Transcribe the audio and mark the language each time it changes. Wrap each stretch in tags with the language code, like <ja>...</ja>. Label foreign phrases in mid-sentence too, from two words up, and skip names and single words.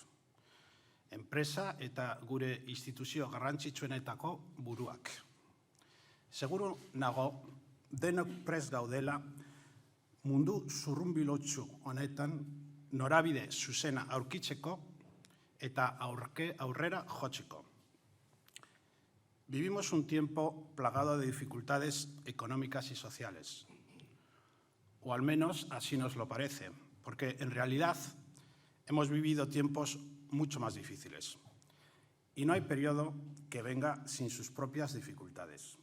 <eu>Enpresa eta gure instituzio garrantzitsuenetako buruak. Seguru nago, denok prest gaudela mundu zurrunbilotsu honetan norabide zuzena aurkitzeko eta aurrera jotzeko.</eu> <es>Vivimos un tiempo plagado de dificultades económicas y sociales, o al menos así nos lo parece, porque en realidad hemos vivido tiempos mucho más difíciles y no hay periodo que venga sin sus propias dificultades.</es>